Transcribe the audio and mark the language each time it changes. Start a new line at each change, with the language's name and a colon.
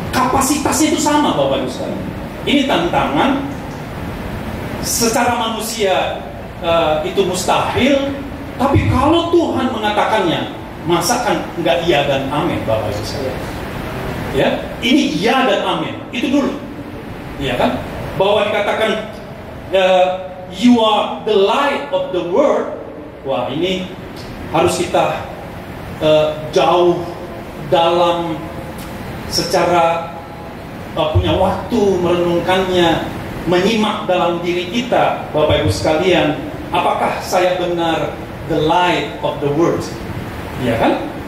Indonesian: Kapasitasnya itu sama, Bapak Ibu sekalian. Ini tantangan. Secara manusia itu mustahil, tapi kalau Tuhan mengatakannya, masakan enggak iya dan amin, Bapak Ibu sekalian. Ya, ini iya dan amin. Itu dulu. Iya kan? Bahwa dikatakan
English: you are the light of the world.
Indonesian: Wah, ini harus kita jauh dalam secara punya waktu merenungkannya, menyimak dalam diri kita, Bapak Ibu sekalian. Apakah saya benar
English: the light of the world?
Indonesian: Ya kan?